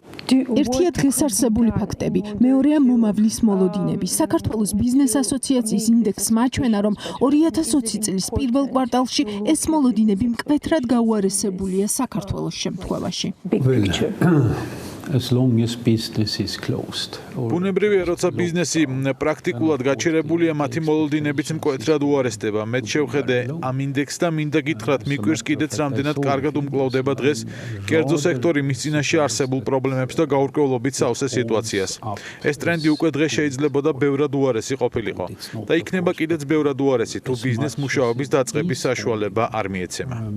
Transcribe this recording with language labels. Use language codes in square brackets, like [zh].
[ka] ერთია დღეს არსებული ფაქტები, მეორეა მომავლის მოლოდინები. საქართველოს ბიზნეს ასოციაციის ინდექსს მაჩვენა, რომ 2020 წლის პირველ კვარტალში ეს მოლოდინები მკვეთრად გაუარესებულია საქართველოს შემთხვევაში. [en] As long as business is closed. [ka] ბუნებრივია, როცა ბიზნესი პრაქტიკულად გაჩერებულია, მათი მოლოდინებიც მკვეთრად უარესდება. მე შევხედე ამ ინდექსს და მინდა გითხრათ, მიგვირს კიდეც რამდენად კარგად უმკლავდება დღეს კერძო სექტორი მის წინაშე არსებულ პრობლემებს და გაურკვევლობით სავსე სიტუაციას. ეს ტრენდი უკვე დღეს შეიძლებოდა ბევრად უარესი ყოფილიყო და იქნება კიდეც ბევრად უარესი, თუ ბიზნეს მუშაობის დაწყების საშუალება არ მიეცემა.